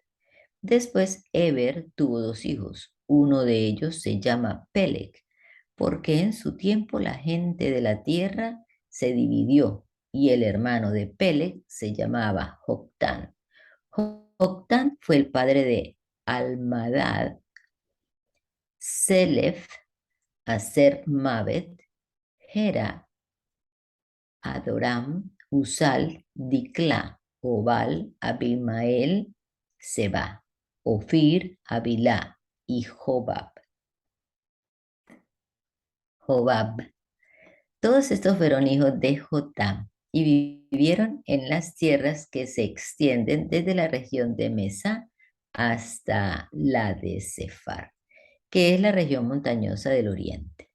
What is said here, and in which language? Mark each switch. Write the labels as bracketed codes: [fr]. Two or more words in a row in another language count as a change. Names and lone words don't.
[es] Después Eber tuvo dos hijos. Uno de ellos se llama Peleg, porque en su tiempo la gente de la tierra se dividió y el hermano de Peleg se llamaba Joctán. Joctán fue el padre de Almadad, Selef, Aser Mabet, Gera, Adoram, Usal, Dicla, Obal, Abimael, Seba, Ofir, Abilá y Jobab. Todos estos fueron hijos de Jotam y vivieron en las tierras que se extienden desde la región de Mesa hasta la de Sefar, que es la región montañosa del oriente.